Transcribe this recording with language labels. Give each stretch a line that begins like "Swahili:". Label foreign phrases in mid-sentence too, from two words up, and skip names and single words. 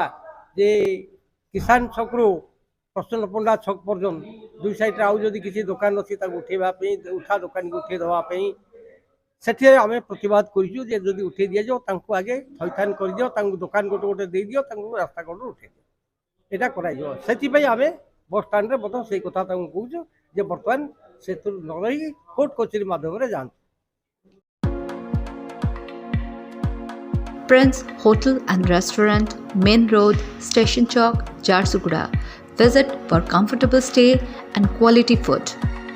Odia: ଯେ କିଷାନ ଛକରୁ ପ୍ରସନ୍ନ ପଣ୍ଡା ଛକ ପର୍ଯ୍ୟନ୍ତ ଦୁଇ ସାଇଡ଼୍ରେ ଆଉ ଯଦି କିଛି ଦୋକାନ ଅଛି ତାକୁ ଉଠେଇବା ପାଇଁ ଉଠା ଦୋକାନକୁ ଉଠେଇ ଦେବା ପାଇଁ ସେଠିରେ ଆମେ ପ୍ରତିବାଦ କରିଛୁ ଯେ ଯଦି ଉଠେଇ ଦିଆଯିବ ତାଙ୍କୁ ଆଗେ ଥଇଥାନ କରିଦିଅ ତାଙ୍କୁ ଦୋକାନ ଗୋଟେ ଗୋଟେ ଦେଇଦିଅ ତାଙ୍କୁ ରାସ୍ତା କଡ଼ରୁ ଉଠେଇ ଦିଅ ଏଇଟା କରାଯିବ ସେଥିପାଇଁ ଆମେ ବସଷ୍ଟାଣ୍ଡରେ ମଧ୍ୟ ସେଇ କଥା ତାଙ୍କୁ କହୁଛୁ ଯେ ବର୍ତ୍ତମାନ ସେଥିରୁ ନ ରହିକି କୋର୍ଟ କଚେରୀ ମାଧ୍ୟମରେ ଯାଆନ୍ତୁ।
English: Prince Hotel and Restaurant, Main Road, Station Chowk, Jharsuguda. Visit for comfortable stay and quality food.